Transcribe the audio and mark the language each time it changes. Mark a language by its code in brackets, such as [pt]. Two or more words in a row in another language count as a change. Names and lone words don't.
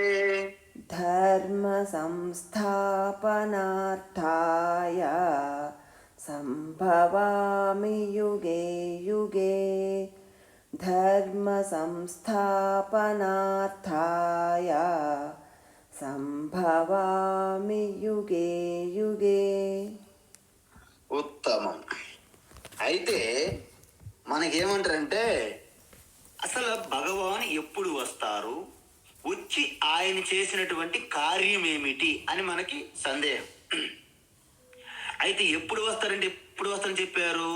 [sa] ధర్మ సంస్థాపనార్థాయ సంభవామి యుగే యుగే ధర్మ సంస్థాపనార్థాయ సంభవామి యుగే యుగే. [te] ఉత్తమం. అయితే మనకేమంటారంటే అసలు భగవాన్ ఎప్పుడు వస్తారు, వచ్చి ఆయన చేసినటువంటి కార్యం ఏమిటి అని మనకి సందేహం. అయితే ఎప్పుడు వస్తారని చెప్పారు?